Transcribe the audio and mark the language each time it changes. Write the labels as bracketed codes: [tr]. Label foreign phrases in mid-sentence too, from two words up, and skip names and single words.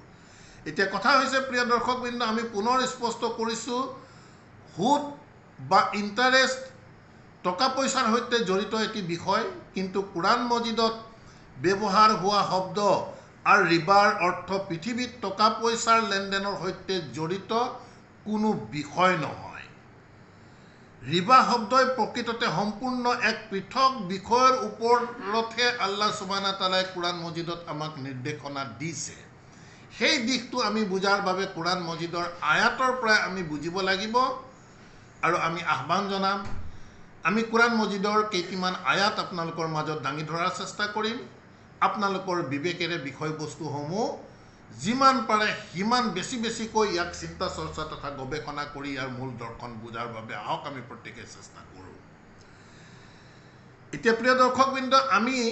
[as] এতিয়া কথা হৈছে প্ৰিয় দৰ্শকবৃন্দ, আমি পুনৰ স্পষ্ট কৰিছোঁ, সুদ বা ইণ্টাৰেষ্ট টকা পইচাৰ সৈতে জড়িত এটি বিষয়, কিন্তু কোৰাণ মজিদত ব্যৱহাৰ হোৱা শব্দ আৰু ৰিবাৰ অৰ্থ পৃথিৱীত টকা পইচাৰ লেনদেনৰ সৈতে জড়িত কোনো বিষয় নহয়। ৰিবা শব্দই প্ৰকৃততে সম্পূৰ্ণ এক পৃথক বিষয়ৰ ওপৰতহে [ar] الله سبحانه وتعالى [as] কোৰাণ মজিদত আমাক নিৰ্দেশনা দিছে। সেই দিশটো আমি বুজাৰ বাবে কোৰাণ মজিদৰ আয়াতৰ পৰাই আমি বুজিব লাগিব আৰু আমি আহ্বান জনাম আমি কোরআন মজিদৰ কেইটিমান আয়াত আপোনালোকৰ মাজত দাঙি ধৰাৰ চেষ্টা কৰিম আপোনালোকৰ বিবেকেৰে বিষয়বস্তুসমূহ যিমান পাৰে সিমান বেছিকৈ ইয়াক চিন্তা চৰ্চা তথা গৱেষণা কৰি ইয়াৰ মূল দৰ্শন বুজাৰ বাবে আহক আমি প্ৰত্যেকে চেষ্টা কৰোঁ এতিয়া প্ৰিয় দৰ্শকবৃন্দ আমি